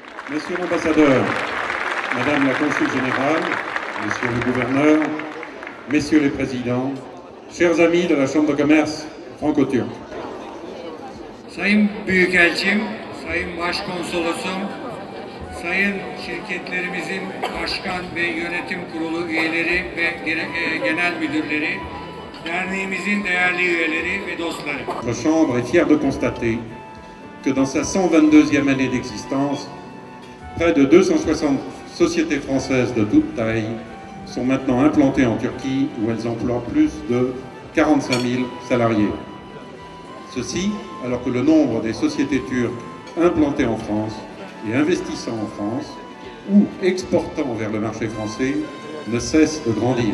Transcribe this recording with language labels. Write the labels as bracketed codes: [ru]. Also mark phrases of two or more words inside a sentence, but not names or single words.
[fr] Monsieur l'ambassadeur, Madame la consul générale, Monsieur le gouverneur, Messieurs les présidents, chers amis de la Chambre de commerce franco-turque. [tr] Sayın Büyükelçim, Sayın Başkonsolosum, Sayın şirketlerimizin başkan ve yönetim kurulu üyeleri ve genel müdürleri, derneğimizin değerli üyeleri ve dostları. [fr] Notre Chambre est fière de constater que dans sa 122e année d'existence, près de 260 sociétés françaises de toute taille sont maintenant implantées en Turquie où elles emploient plus de 45 000 salariés. Ceci alors que le nombre des sociétés turques implantées en France et investissant en France ou exportant vers le marché français ne cesse de grandir.